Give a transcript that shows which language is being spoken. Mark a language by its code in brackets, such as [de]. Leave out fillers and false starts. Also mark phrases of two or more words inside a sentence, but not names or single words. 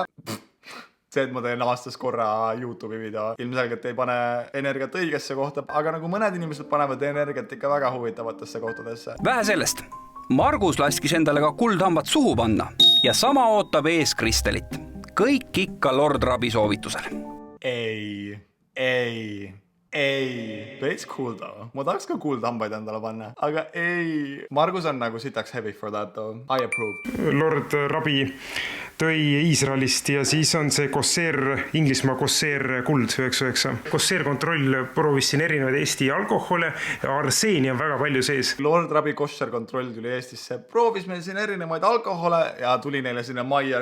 [et] See, et ma teen aastas korra YouTube'i video, ilmselgelt ei pane energiat õigesse kohta, aga nagu mõned inimesed panevad energiat ikka väga huvitavatesse kohtadesse. Vähe sellest, Margus laskis endale ka kuldhambad suhu panna ja sama ootab ees Kristelit. Kõik ikka Lord Rabi soovitusel. Ei. Veits [en] cool though. [et] Ma tahaks ka kuldhambaid endale panna. Aga ei. Margus on nagu sitaks [en] heavy for that though. I approve. [et] Lord Rabi tõi Iisraelist ja siis on see Inglismaa Corsair kuld 99. Corsair kontroll proovis siin erinevaid Eesti alkohole ja arseeni on väga palju sees. Lord Rabi koššerkontroll tuli Eestisse. Proovis meil siin erinevaid alkohole ja tuli neile sinna majja.